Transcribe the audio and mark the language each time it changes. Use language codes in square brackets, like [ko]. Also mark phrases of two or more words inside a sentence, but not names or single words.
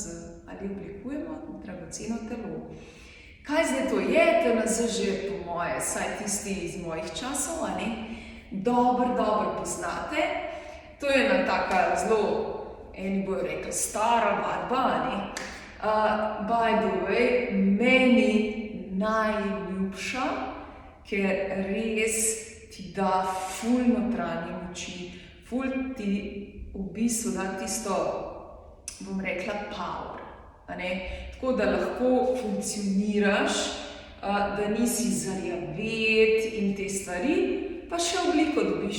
[sl] Ali oblikujemo dragoceno telo. Kaj zdaj to je? TNZ že po moje, saj tisti iz mojih časov, a ne? Dobro poznate. To je ena taka zelo, eni bojo rekli, stara vadba, a ne? [en] By the way, [sl] meni najljubša, ker res ti da ful notranje moči, ful ti v bistvu da tisto, bom rekla, power. Tako da lahko funkcioniraš, da nisi zarjavet in te stvari, pa še obliko dobiš.